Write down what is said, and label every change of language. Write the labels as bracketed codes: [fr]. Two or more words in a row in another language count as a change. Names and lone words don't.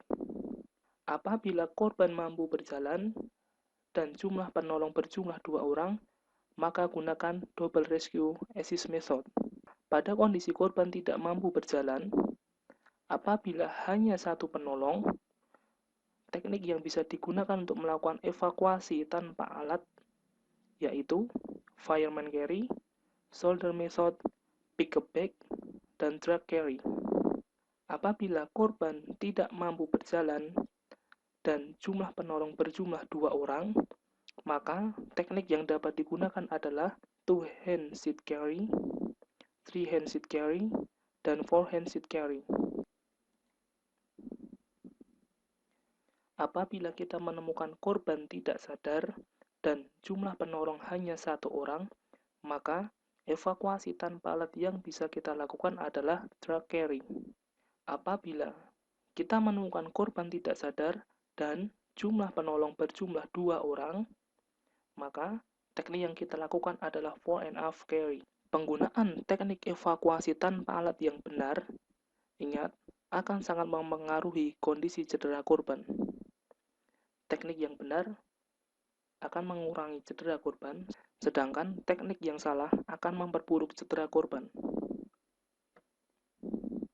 [id] Apabila korban mampu berjalan dan jumlah penolong berjumlah 2 orang, maka gunakan [en] double rescue assist method. [id] Pada kondisi korban tidak mampu berjalan, apabila hanya satu penolong, teknik yang bisa digunakan untuk melakukan evakuasi tanpa alat yaitu [en] fireman carry, shoulder method, pick-up bag, [id] dan [en] drag carry. [id] Apabila korban tidak mampu berjalan dan jumlah penolong berjumlah 2 orang, maka teknik yang dapat digunakan adalah [en] 2-hand seat carry, 3-hand seat carry, [id] dan [en] 4-hand seat carry. [id] Apabila kita menemukan korban tidak sadar dan jumlah penolong hanya satu orang, maka evakuasi tanpa alat yang bisa kita lakukan adalah [en] drag carry. [id] Apabila kita menemukan korban tidak sadar dan jumlah penolong berjumlah 2 orang, maka teknik yang kita lakukan adalah [en] 4-and-a-half carry. [id] Penggunaan teknik evakuasi tanpa alat yang benar, ingat, akan sangat mempengaruhi kondisi cedera korban. Teknik yang benar akan mengurangi cedera korban, sedangkan teknik yang salah akan memperburuk cedera korban.